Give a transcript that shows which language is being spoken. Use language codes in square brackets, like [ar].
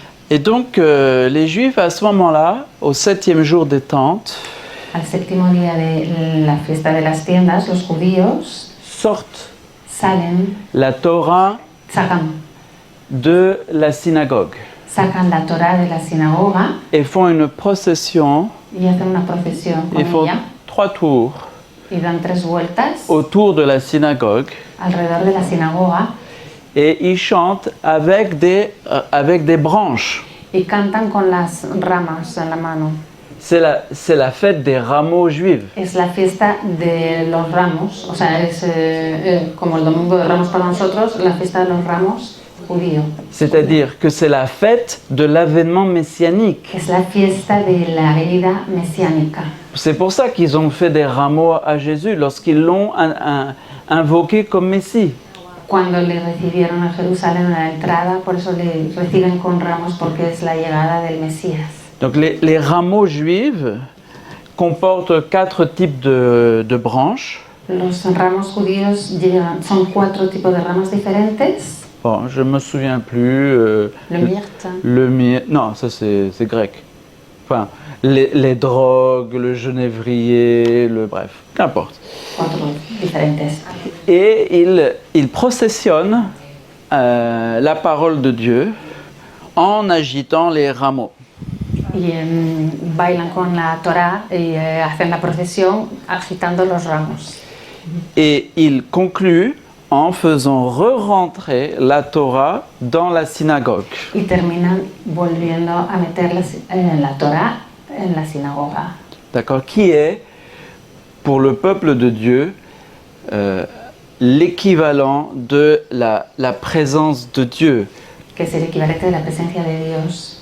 [fr] Et donc, les Juifs, à ce moment-là, au 7e jour des tentes, [es] Al séptimo día de la fiesta de las tiendas, los judíos [fr] sortent [es] salen, [fr] la Torah [es] sacan [fr] de la synagogue [es] la Torah de la sinagoga [fr] et font une procession. [es] y hacen una procesión con [fr] Ils font [es] ella [fr] 3 tours [es] y dan 3 vueltas [fr] autour de la synagogue [es] alrededor de la sinagoga [fr] et ils chantent avec des branches. [es] y cantan con las ramas en la mano. [fr] C'est la fête des rameaux juifs. [es] Es la fiesta de los ramos, o sea, es como el domingo de Ramos para nosotros, la fiesta de los ramos judío. [fr] C'est-à-dire que c'est la fête de l'avènement messianique. [es] Es la fiesta de la venida mesiánica. [fr] C'est pour ça qu'ils ont fait des rameaux à Jésus lorsqu'ils l'ont invoqué comme Messie. [es] Cuando le recibieron a Jerusalén a la entrada, por eso le reciben con ramos porque es la llegada del Mesías. [fr] Donc les rameaux juifs comportent 4 types de branches. [es] Los ramos judíos son 4 tipos de ramas diferentes. [fr] Bon, je me souviens plus. Le myrte. Le myrte. Non, ça c'est grec. Enfin, les drogues, le genévrier, bref, qu'importe. [es] 4 diferentes. [fr] Et ils processionnent la parole de Dieu en agitant les rameaux. [es] y bailan con la Torá y hacen la procesión agitando los ramos. [fr] Et il conclut en faisant re-rentrer la Torah dans la synagogue. [es] Y terminan volviendo a meter la Torá en la sinagoga. [fr] D'accord? Qui est, pour le peuple de Dieu, l'équivalent de la présence de Dieu. [es] Que es el equivalente de la presencia de Dios